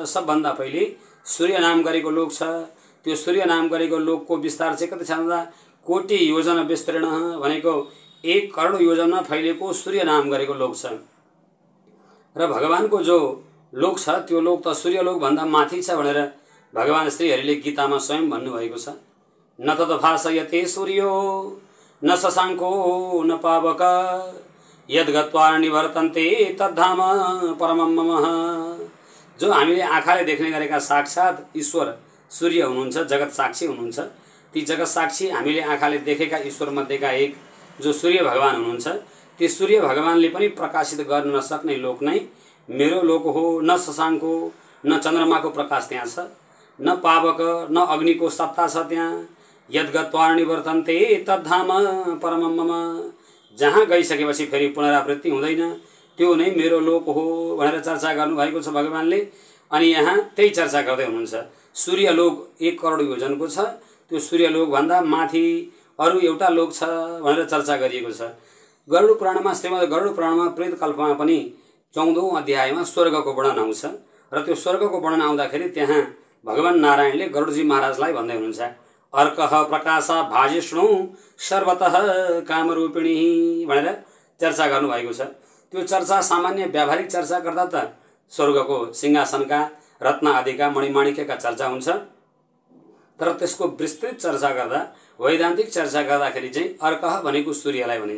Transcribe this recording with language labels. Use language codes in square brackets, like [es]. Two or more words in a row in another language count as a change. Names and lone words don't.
[ne] सबभन्दा पहिले सूर्य नाम गरेको लोक छ। त्यो सूर्य नाम गरेको लोकको विस्तार चाहिँ कति छ भन्दा [sa] कोटि योजना विस्तीर्ण [ne] भनेको 1 करोड योजना फैलिएको सूर्य नाम गरेको लोक छ। र भगवानको जो लोक छ त्यो लोक त सूर्यलोक भन्दा माथि छ भनेर भगवान श्रीहरिले गीतामा स्वयं भन्नुभएको छ। [sa] न तद्भासयते सूर्यो न शशाङ्को न पावक यद्गत्वा निवर्तन्ते तद्धाम परमं मम। [ne] जो हामीले आँखाले देख्ने गरेका साक्षात ईश्वर सूर्य हुनुहुन्छ, जगत साक्षी हुनुहुन्छ। ती जगत साक्षी हामीले आँखाले देखेका ईश्वर मध्येका एक जो सूर्य भगवान हुनुहुन्छ, ती सूर्य भगवानले पनि प्रकाशित गर्न नसक्ने लोक नै मेरो लोक हो। [sa] न शशाङ्को, [ne] न चन्द्रमाको प्रकाश त्यहाँ छ, [sa] न पावक, [ne] न अग्निको सत्ता छ त्यहाँ। [sa] यद्गत्वा निवर्तन्ते तद्धाम परमं मम। [ne] जहाँ गइसकेपछि फेरि पुनरावृत्ति हुँदैन, त्यो नै मेरो लोक हो भनेर चर्चा गर्नुभएको छ भगवानले। अनि यहाँ त्यही चर्चा गर्दै हुनुहुन्छ। सूर्यलोक 1 करोड योजनको छ, त्यो सूर्यलोक भन्दा माथि अरू एउटा लोक छ भनेर चर्चा गरिएको छ। गरुड पुराणमा, श्रीमद् गरुड पुराणमा प्रेत कल्पमा पनि 14औं अध्यायमा स्वर्गको वर्णन आउँछ। र त्यो स्वर्गको वर्णन आउँदाखेरि त्यहाँ भगवान नारायणले गरुडजी महाराजलाई भन्दै हुनुहुन्छ, [sa] अर्कः प्रकाश भाजिष्णु सर्वतः कामरूपिणी [ne] भनेर चर्चा गर्नुभएको छ। त्यो चर्चा सामान्य व्यावहारिक चर्चा गर्दा त स्वर्गको सिंहासनका रत्न आदिका मणिमाणिक्यका चर्चा हुन्छ, तर त्यसको विस्तृत चर्चा गर्दा, वैदान्तिक चर्चा गर्दाखेरि चाहिँ अर्कः भनेको सूर्यलाई भनिन्छ।